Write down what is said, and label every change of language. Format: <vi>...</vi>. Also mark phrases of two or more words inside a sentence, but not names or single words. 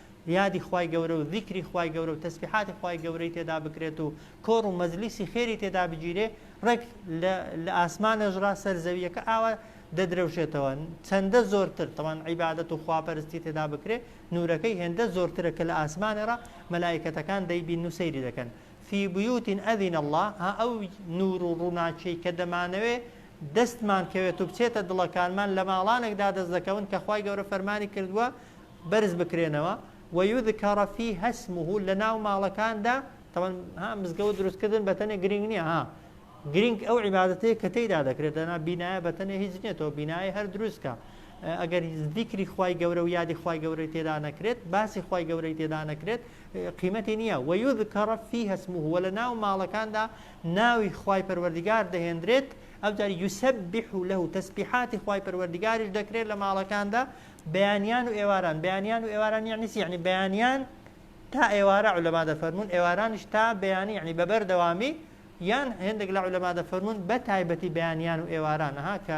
<ckb>یادی خوای گەورە و ذیکری خوای گەورە و تەسبیحاتی خوای گەورەی تێدا بکرێت و کۆڕ و مەجلیسی خێری تێدا بگیرێ ڕێک لە ئاسمانە ژڕا سەر زەویەکە ئاوا دەدرەوشێتەوە چەندە زۆرتر تەوان عیبادەت و خواپەرستی تێدا بکرێ نورەکەی هێندە زۆرترە کە لە ئاسمانێڕا مەلایکەتەکان دەیبین و سەیری دەکەن</ckb> <ar>في بيوت أذن الله</ar> <ckb>ها أو نور ڕووناچەی کە دەمانەوێ دەستمان کەوێت و بچێتە دڵەکانمان لە ماڵانێکدا دەست دەکەون کە خوای گەورە فەرمانی کردووە بەرز بکرێنەوە</ckb> <ar>ويذكر فيها اسمه</ar> <ckb>لناو ماڵەکاندا طبعا ها مزگەوت دروستکردن بەتەنێ گرنگ نییە ها گرنگ ئەو عیبادەتەیە کە تێیدا دەکرێت دەنا بینایە بەتەنێ هیچ نیێتەوە بینایی هەر دروستکە ئەگەر ذیکری خوای گەورە و یادی خوای گەورەی تێدا نەکرێت باسی خوای گەورەی تێدا نەکرێت قیمەتی نییە</ckb> <ar>ويذكر فيها اسمه</ar> <ckb>ولناو ماڵەکاندا ناوی خوای پەروەردگار دەهێنرێت ئەو جار</ckb> <ar>يسبح له</ar> <ckb>تسبيحاتی خوای پەروەردگاریش دەکرێت لە ماڵەکاندا بەیانیان و ئێواران بەیانیان و ئێواران یعنی بەیانیان تا ئێوارە عولەما دەفەرمون ئێوارانش تا بەیانی یعنی بەبەردەوامی یان هێندێک لە عولەما دەفەرمون بە تایبەتی بەیانیان و ئێواران ها کە</ckb>